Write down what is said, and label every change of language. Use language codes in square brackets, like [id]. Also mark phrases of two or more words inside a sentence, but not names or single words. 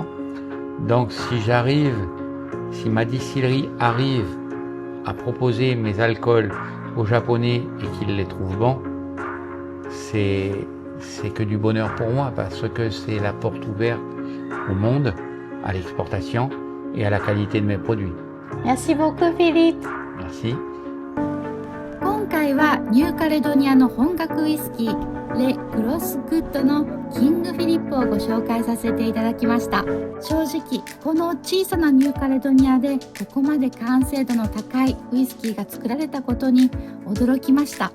[fr] Donc si ma distillerie arrive à proposer mes alcools aux Japonais et qu'ils les trouvent bons, c'est que du bonheur pour moi parce que c'est la porte ouverte au monde, à l'exportation et à la qualité de mes produits. Merci beaucoup, Philippe. Merci. [ja] 今回はニューカレドニアの本格ウイスキーレ・グロスグッドのキングフィリップをご紹介させていただきました。正直この小さなニューカレドニアでここまで完成度の高いウイスキーが作られたことに驚きました。